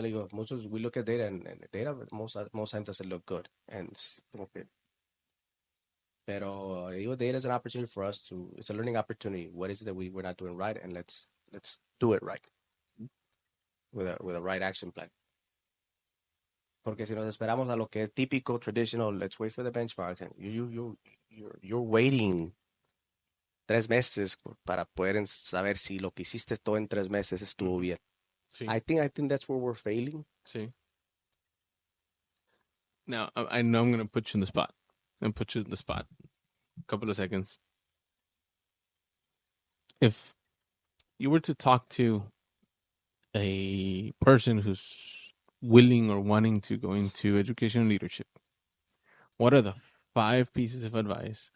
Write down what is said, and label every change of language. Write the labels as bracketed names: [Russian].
[English] Like, we look at data and data most times doesn't look good and [Spanish] como que, [English] pero data is an opportunity for us to it's a learning opportunity. What is it that we're not doing right, and let's do it right with a right action plan. [Spanish] Porque si nos esperamos a lo que es típico, [English] traditional, let's wait for the benchmarks. And you're waiting [Spanish] 3 meses para poder saber si lo que hiciste todo en 3 meses estuvo Mhm. bien. Sí. [English] I think that's where we're failing. [Spanish] Sí. [English] Now I know I'm gonna put you in the spot. And put you in the spot. A couple of seconds. If you were to talk to a person who's willing or wanting to go into education and leadership, what are the 5 pieces of advice?